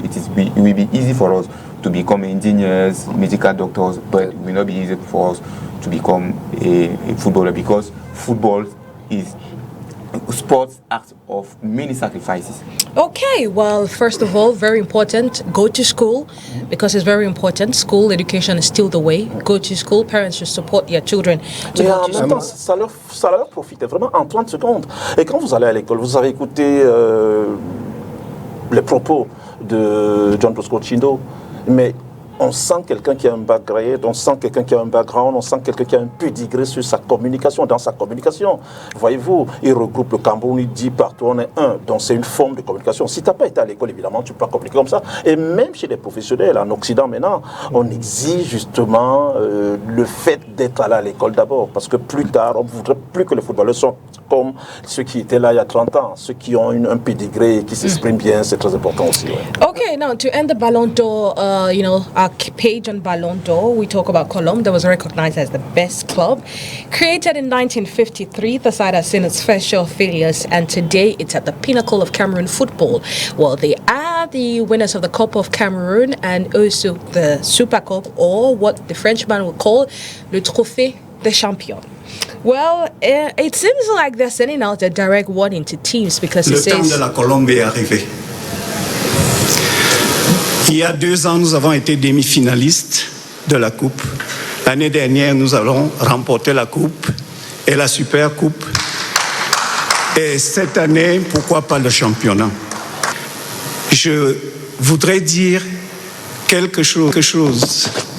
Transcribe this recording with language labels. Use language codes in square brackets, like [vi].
[en] It will be easy for us to become engineers, medical doctors, but it will not be easy for us to become a footballer, because football is sports act of many sacrifices. Okay, well, first of all, very important, go to school, because it's very important. School education is still the way. Go to school, parents should support their children to go to school. [fr] Ça leur profite vraiment en 30 secondes. Et quand vous allez à l'école, vous avez écouté les propos de John Bosco Chindo, mais on sent quelqu'un qui a un background, on sent quelqu'un qui a un background, on sent quelqu'un qui a un pédigré sur sa communication, dans sa communication. Voyez-vous, il regroupe le Cameroun, il dit partout on est un, donc c'est une forme de communication. Si tu n'as pas été à l'école, évidemment, tu peux pas communiquer comme ça. Et même chez les professionnels, en Occident maintenant, on exige justement le fait d'être allé à l'école d'abord, parce que plus tard, on ne voudrait plus que les footballeurs soient comme ceux qui étaient là il y a 30 ans, ceux qui ont un pédigré et qui s'expriment bien, c'est très important aussi. Ouais. [en] Okay, now to end the Ballon d'Or, our page on Ballon d'Or, we talk about Colombia that was recognized as the best club. Created in 1953, the side has seen its fair share of failures, and today it's at the pinnacle of Cameroon football. Well, they are the winners of the Cup of Cameroon and also the Super Cup, or what the Frenchman would call [fr] le Trophée des Champions. [en] Well, it seems like they're sending out a direct warning to teams because it says... [fr] Le temps de la Colombie est arrivé. Il y a 2 ans, nous avons été demi-finalistes de la Coupe. L'année dernière, nous allons remporter la Coupe et la Super Coupe. Et cette année, pourquoi pas le championnat? Je voudrais dire quelque chose.